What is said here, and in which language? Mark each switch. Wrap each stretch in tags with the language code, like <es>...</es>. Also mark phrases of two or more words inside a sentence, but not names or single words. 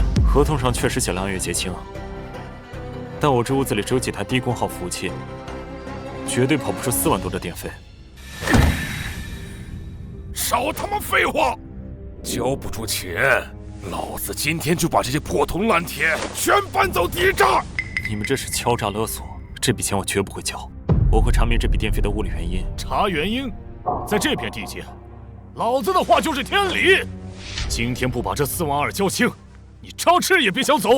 <zh>合同上確實寫了按月結清，但我這屋子裡只有幾台低功耗服務器，絕對跑不出4萬多的電費。少他媽廢話！交不出錢，老子今天就把這些破銅爛鐵全搬走抵債！你們這是敲詐勒索，這筆錢我絕不會交，我會查明這筆電費的物理原因。查原因？在這片地界，老子的話就是天理。今天不把這42000交清，你常吃也別想走。</zh>